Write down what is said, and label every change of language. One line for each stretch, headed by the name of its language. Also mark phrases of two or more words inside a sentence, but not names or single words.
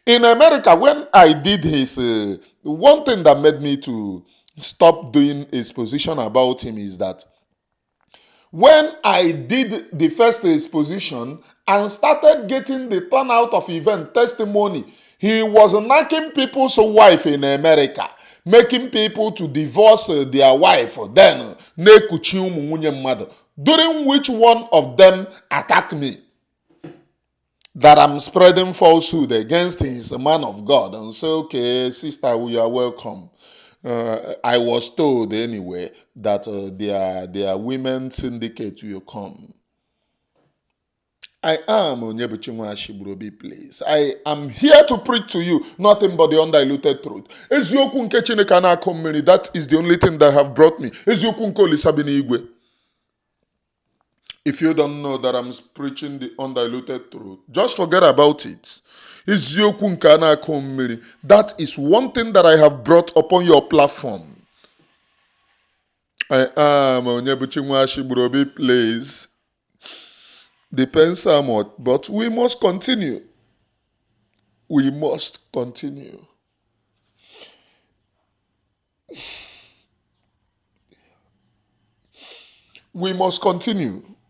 English: In America, when I did his, one thing that made me to stop doing exposition about him is that when I did the first exposition and started getting the turnout of event testimony, he was knocking people's wife in America, making people to divorce their wife, then
Igbo: na-ekuchi ụmụ nwunye mmadụ,
English: during which one of them attacked me that I'm spreading falsehood against his man of God and say, okay, sister, you are welcome. I was told anyway that their women syndicate will come. I am Onyebuchi Nwashibrobi, please. I am here to preach to you nothing but the undiluted truth.
Igbo: Eziokwu nke Chineke na-akọ mmiri,
English: that is the only thing that have brought me.
Igbo: Eziokwu nke Olisa bi n'igwe.
English: If you don't know that I'm preaching the undiluted truth, just forget about it.
Igbo: Eziokwu nke na-akọ mmiri,
English: that is one thing that I have brought upon your platform. I am Onyebuchi Nwashibrobi, please. Depends how much, but we must continue. We must continue. We must continue.